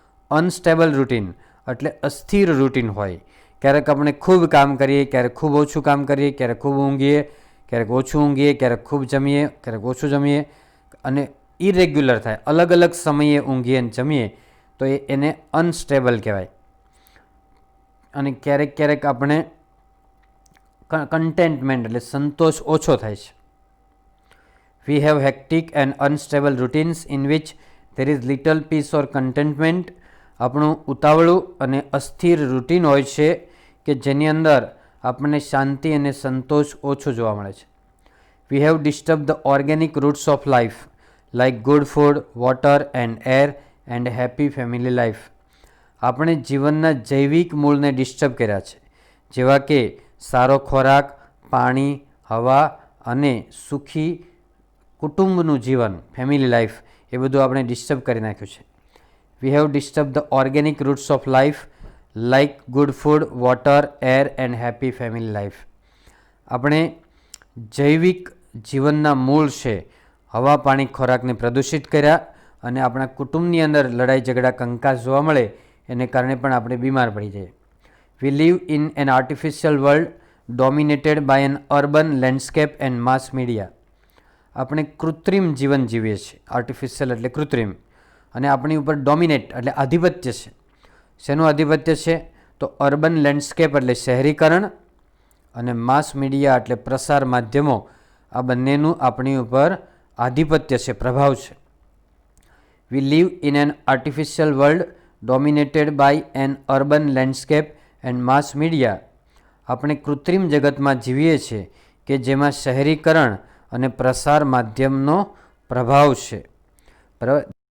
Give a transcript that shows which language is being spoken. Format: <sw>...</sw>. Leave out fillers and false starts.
<gu>Unstable routine એટલે અસ્થિર routine હોય. ક્યારેક આપણે ખૂબ કામ કરીએ, ક્યારેક ખૂબ ઓછું કામ કરીએ, ક્યારેક ખૂબ ઊંઘીએ, ક્યારેક ઓછું ઊંઘીએ, ક્યારેક ખૂબ જમીએ, ક્યારેક ઓછું જમીએ અને ઇરેગ્યુલર થાય, અલગ અલગ સમયે ઊંઘીએ અને જમીએ તો એને અનસ્ટેબલ કહેવાય. અને ક્યારેક ક્યારેક આપણે કન્ટેન્ટમેન્ટ એટલે સંતોષ ઓછો થાય છે.</gu> <en>We have hectic and unstable routines in which there is little peace or contentment.</en> <gu>આપણું ઉતાવળું અને અસ્થિર રૂટીન હોય છે કે જેની અંદર આપણને શાંતિ અને સંતોષ ઓછો જોવા મળે છે.</gu> <en>We have disturbed the organic roots of life like good food, water and air and happy family life.</en> <gu>આપણે જીવનના જૈવિક મૂળને ડિસ્ટર્બ કર્યા છે, જેવા કે સારો ખોરાક, પાણી, હવા અને સુખી કુટુંબનું જીવન, ફેમિલી લાઈફ, એ બધું આપણે ડિસ્ટર્બ કરી નાખ્યું છે.</gu> <en>We have disturbed the organic roots of life like good food, water, air and happy family life.</en> <gu>આપણે જૈવિક જીવનના મૂળ છે હવા, પાણી, ખોરાકને પ્રદૂષિત કર્યા અને આપણા કુટુંબની અંદર લડાઈ ઝઘડા કંકાસ જોવા મળે એને કારણે પણ આપણે બીમાર પડી જઈએ.</gu> <en>We live in an artificial world dominated by an urban landscape and mass media.</en> <gu>આપણે કૃત્રિમ જીવન જીવીએ છીએ. આર્ટિફિશિયલ એટલે કૃત્રિમ, અને આપણી ઉપર ડોમિનેટ એટલે આધિપત્ય છે. શેનું આધિપત્ય છે? તો અર્બન લેન્ડસ્કેપ એટલે શહેરીકરણ અને માસ મીડિયા એટલે પ્રસાર માધ્યમો, આ બંનેનું આપણી ઉપર આધિપત્ય છે, પ્રભાવ છે.</gu> <en>We live in an artificial world dominated by an urban landscape and mass media.</en> <gu>આપણે કૃત્રિમ જગતમાં જીવીએ છીએ કે જેમાં શહેરીકરણ અને પ્રસાર માધ્યમનો પ્રભાવ છે. બરાબર.</gu>